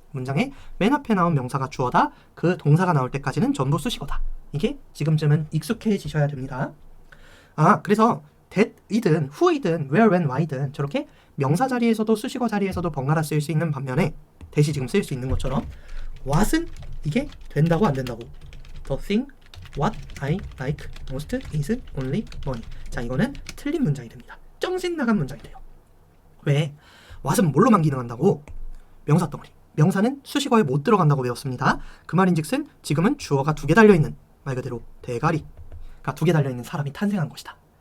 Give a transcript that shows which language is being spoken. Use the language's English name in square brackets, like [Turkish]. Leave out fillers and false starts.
[Korean] 문장에 맨 앞에 나온 명사가 주어다. 그 동사가 나올 때까지는 전부 수식어다. 이게 지금쯤은 익숙해지셔야 됩니다. 그래서 that이든 who이든 where, when, why든 저렇게 명사 자리에서도 수식어 자리에서도 번갈아 쓰일 수 있는 반면에 대시 지금 쓰일 수 있는 것처럼 what은 이게 된다고 안 된다고. [English] The thing what I like most is only money. [Korean] 자, 이거는 틀린 문장이 됩니다. 정신 나간 문장이 돼요. 왜? what은 뭘로만 기능한다고? 명사 덩어리. 명사는 수식어에 못 들어간다고 배웠습니다. 그 말인즉슨 지금은 주어가 2개 달려있는 말 그대로 대가리가 2개 달려있는 사람이 탄생한 것이다.